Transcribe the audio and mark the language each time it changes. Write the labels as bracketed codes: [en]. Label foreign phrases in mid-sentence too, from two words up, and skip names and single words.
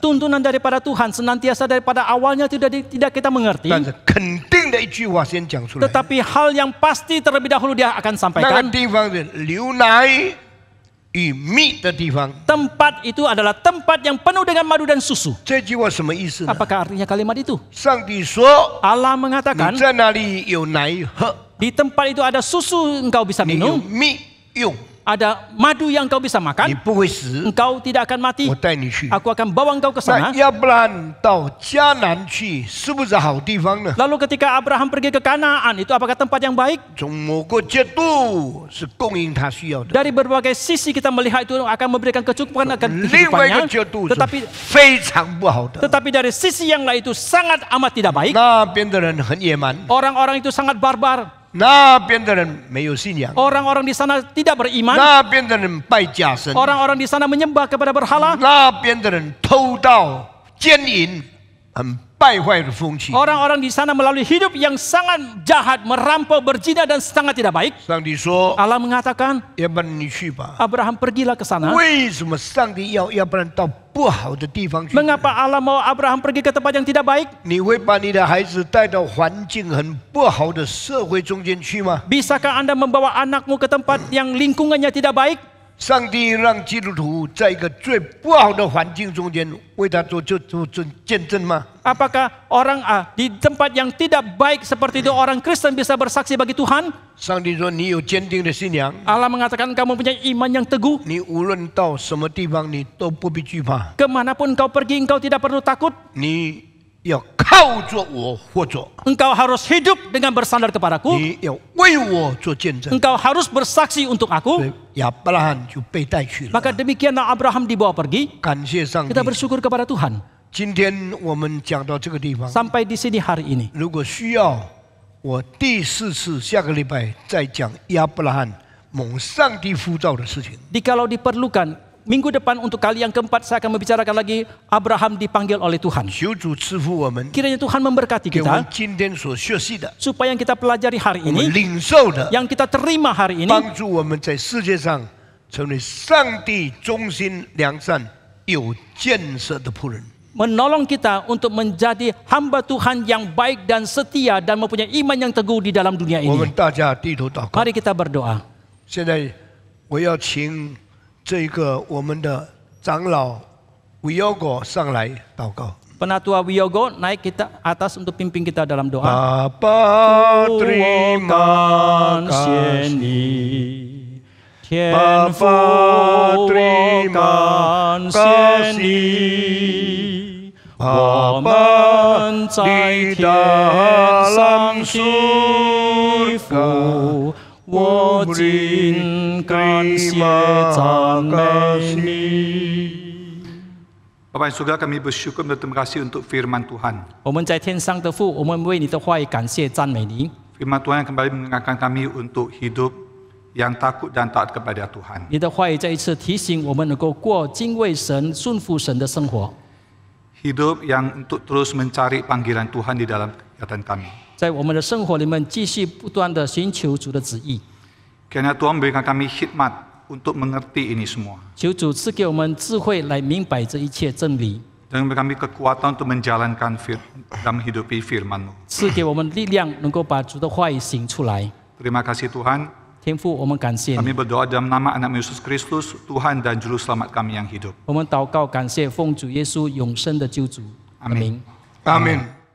[id] Tuntunan daripada Tuhan senantiasa daripada awalnya tidak kita mengerti. [zh] 但是肯定的一句话先讲出来。 [id] Tetapi hal yang pasti terlebih dahulu dia akan [zh] 那个 [id] sampaikan. [zh] 地方是流奶与蜜的地方。 [id] Tempat itu adalah tempat yang penuh dengan madu dan susu. [zh] 这句话什么意思呢？ [id] Apakah artinya kalimat itu? [zh] 上帝说 Allah 你 [id] mengatakan [zh] 在那里有奶喝， [id] di tempat itu ada susu engkau bisa [zh] 你有 [id] minum, [zh] 蜜用。 [id] ada madu yang kau bisa [zh] 你 [id] makan, [zh] 不会死， [id] engkau tidak akan mati. [zh] 我带你去。 [id] Aku akan bawa engkau ke [zh] 那 [id] sana. [zh] 亚伯拉罕到迦南去，是不是好地方呢？ [id] Lalu ketika Abraham pergi ke Kanaan, itu apakah tempat yang baik? [zh] 从某个角度是供应他需要的， [id] Dari berbagai sisi kita melihat itu akan memberikan kecukupan akan [zh] 另外一个 [id] kehidupannya. [zh] 角度是 [id] Tetapi [zh] 非常不好的。 [id] tetapi dari sisi yang lain itu sangat amat tidak baik. [zh] 那边的人很野蛮， [id] Orang-orang itu sangat barbar. [zh] 那边的人没有信仰， [id] Orang-orang di sana tidak beriman. [zh] 那边的人拜假神， [id] Orang-orang di sana menyembah kepada berhala. [zh] 那边的人偷盗、奸淫，很败坏的风气。 [id] Orang-orang di sana melalui hidup yang sangat jahat, merampok, berzina dan sangat tidak baik. [zh] 上帝说 [id] Allah mengatakan, [zh] 要不然你去吧。 [id] Abraham pergilah ke sana. [zh] 为什么上帝要不然到不好的地方去？ [id] Mengapa Allah mau Abraham pergi ke tempat yang tidak baik? [zh] 你会把你的孩子带到环境很不好的社会中间去吗？ [id] Bisakah Anda membawa anakmu ke tempat yang lingkungannya tidak baik? [zh] 上帝让基督徒在一个最不好的环境中间为他做见证吗？ [id] Apakah orang di tempat yang tidak baik seperti itu orang Kristen bisa bersaksi bagi Tuhan? [zh] 上帝说：“你有坚定的信仰， [id] Allah mengatakan kamu punya iman yang teguh. [zh] 你无论到什么地方，你都不必惧怕。 [id] Kemanapun engkau pergi, engkau tidak perlu takut. [zh] 你要靠着我活着， [id] Engkau harus hidup dengan bersandar kepadaku. [zh] 你要为我做见证。 [id] Engkau harus bersaksi untuk [zh] 所 [id] aku. [zh] 以亚伯拉罕就被带去了。 [id] Maka demikianlah Abraham dibawa pergi. [zh] 感谢上帝 [id] Kita。bersyukur kepada Tuhan. [zh] 今天我们讲到这个地方， [id] Sampai di sini hari ini. [zh] 如果需要，我第4次下个礼拜再讲亚伯拉罕蒙上帝呼召的事情。 [id] Jikalau diperlukan, minggu depan untuk kali yang keempat saya akan membicarakan lagi Abraham dipanggil oleh Tuhan. [zh] 求主赐福我们， [id] Kiranya Tuhan memberkati [zh] 给我们 [id] kita [zh] 今天所学习的， [id] supaya yang kita pelajari hari [zh] 我们 [id] ini, [zh] 领受的， [id] yang kita terima hari ini, [zh] 帮助我们在世界上成为上帝忠心、良善、有建设的仆人。 [id] menolong kita untuk menjadi hamba Tuhan yang baik dan setia dan mempunyai iman yang teguh di dalam dunia [zh] 我们 [id] ini. [zh] 大家低头祷告。 [id] Mari kita berdoa. [zh] 现在我要请这个我们的长老Wiyogo 上来祷告。 [id] Penatua Wiyogo naik kita atas untuk pimpin kita dalam doa. [zh] 爸爸 terima 感谢 [id] kasih， [zh] 你，天爸父，爸我 [id] terima [zh] 感谢你，我们在天上的父，我尽感谢赞美你。 [id] Bapak yang surga, kami bersyukur dan terima kasih untuk firman Tuhan. [zh] 我们在天上的父，我们为你的话语感谢赞美你。 [id] Firman Tuhan yang kembali mengingatkan kami untuk hidup yang takut dan taat kepada Tuhan. [zh] 你的话语再一次提醒我们能够过敬畏神、顺服神的生活， [id] Hidup yang untuk terus mencari panggilan Tuhan di dalam kegiatan kami. [zh] 在我们的生活里面继续不断的寻求主的旨意。 [id] Kiranya Tuhan memberikan kami hikmat untuk mengerti ini semua. [zh] 求主赐给我们智慧来明白这一切真理， [id] Dan memberi kami kekuatan untuk menjalankan dan menghidupi firman-Mu. [zh] 赐给我们力量，能够把主的话语行出来。 [id] Terima kasih Tuhan. [zh] 天父，我们感谢 [id] Kami [zh] 你， [id] berdoa dalam nama anak Yesus Kristus, Tuhan dan Juru Selamat kami yang hidup. [zh] 我们祷告感谢奉主耶稣永生的救主。阿 Amin 门。阿门。